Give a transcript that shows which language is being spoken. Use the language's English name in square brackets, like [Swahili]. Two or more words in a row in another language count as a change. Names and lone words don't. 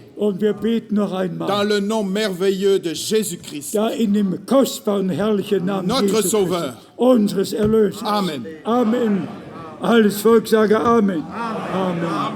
[German] Und wir beten noch [French] dans [German] einmal, [French] le nom merveilleux de Jésus-Christ, [German] da in dem kostbaren, herrlichen Namen [French] notre [German] Jesu [French] Sauveur. [German] Christi, unseres Erlösers. Amen. Amen. Alles Volk sage Amen. Amen.